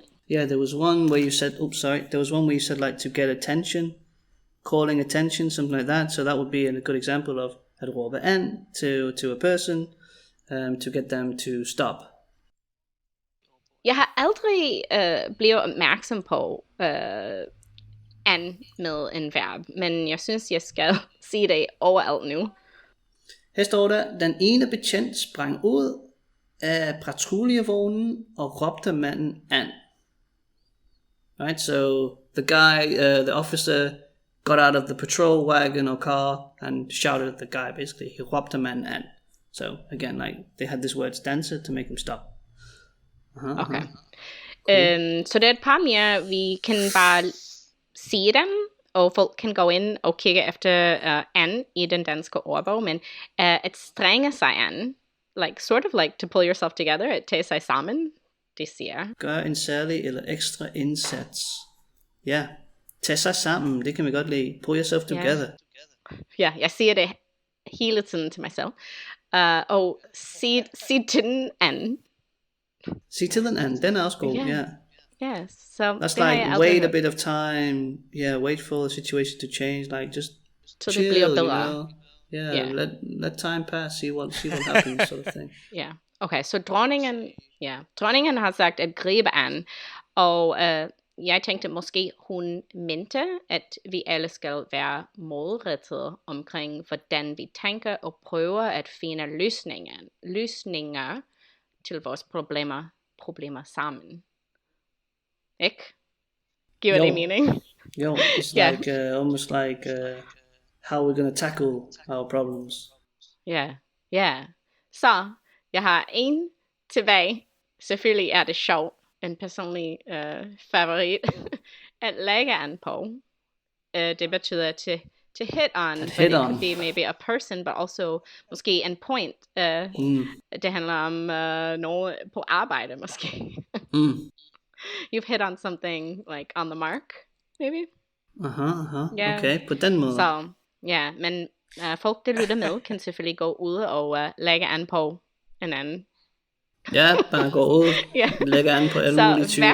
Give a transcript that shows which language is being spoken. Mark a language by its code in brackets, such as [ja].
[en] Yeah, there was one where you said, there was one where you said like to get attention, calling attention, something like that. So that would be a good example of at råbe an to a person to get them to stop. [da] Jeg har aldrig blevet opmærksom på an med en verb, men jeg synes, jeg skal sige det overalt nu. Her står der, den ene betjent sprang ud af patruljevognen og råbte manden an. [en] Right, so the guy, the officer got out of the patrol wagon or car and shouted at the guy, basically. He [da] råbte manden an. [en] So again, like they had this word stanza to make him stop. [da] Okay. Cool. Så det er et par mere, vi kan bare sige dem, og folk kan gå ind og kigge efter an i den danske ordbog, men at strenge sig an, [en] like sort of like to pull yourself together, [da] at tage sig sammen, det siger. Gør en særlig eller ekstra indsats. Ja, tag sig sammen, det kan vi godt lide. [en] Pull yourself together. [da] Ja, jeg siger det hele tiden til mig selv. Og sig til den an. Sig til den an, den er også god, ja. [en] Yes, so that's like wait a bit of time, wait for the situation to change, like just chill, you know? Let time pass, see what happens, sort of thing. Yeah. [da] Okay, så dronningen har sagt at gribe an, og jeg tænkte måske hun mente, at vi alle skal være målrettet omkring, hvordan vi tænker og prøver at finde løsninger til vores problemer sammen. Ikke? Giver det mening? [en] Yo, it's like almost like how we're gonna tackle our problems. [da] Yeah. Så, jeg har en tilbage. Selvfølgelig er det sjovt. En personlig favorit. At lægge an på. Det betyder [en] to hit on. But it could be maybe a person, but also [da] måske en point. Det handler om noget på arbejde, måske. [en] You've hit on something like on the mark, maybe? [da] Yeah. Okay, på den måde. Så, men folk, der lytter med, kan selvfølgelig gå ud og lægge an på en anden. Ja, bare gå ud, lægge an på alle mulige typer.